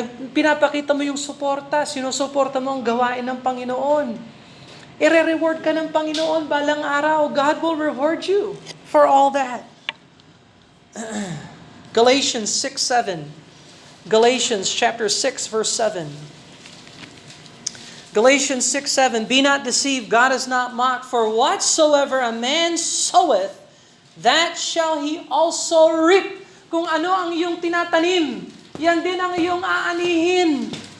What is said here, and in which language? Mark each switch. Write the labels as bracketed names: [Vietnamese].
[Filipino] Pinapakita mo yung suporta, sinusuporta mo ang gawain ng Panginoon. Ire-reward ka ng Panginoon balang araw. [English] God will reward you for all that. Galatians 6:7. Galatians chapter 6 verse 7. Galatians 6:7. Be not deceived, God is not mocked, for whatsoever a man soweth, that shall he also reap. [Filipino] Kung ano ang iyong tinatanim, yan din ang iyong aanihin.